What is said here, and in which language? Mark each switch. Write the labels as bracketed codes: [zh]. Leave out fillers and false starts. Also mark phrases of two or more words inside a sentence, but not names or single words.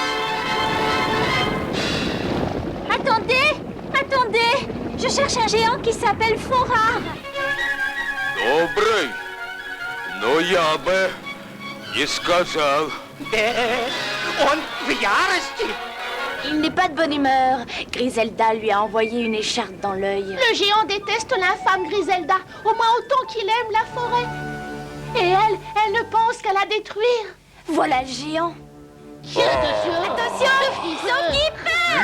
[fr] Attendez! Je cherche un géant qui s'appelle Forard. [ru] Добрый, но я бы не сказал. On в ярости. [fr] Il n'est pas de bonne humeur. Griselda lui a envoyé une écharpe dans l'œil. Le géant déteste l'infâme Griselda, au moins autant qu'il aime la forêt. Et elle ne pense qu'à la détruire. Voilà le géant. Attention, attention,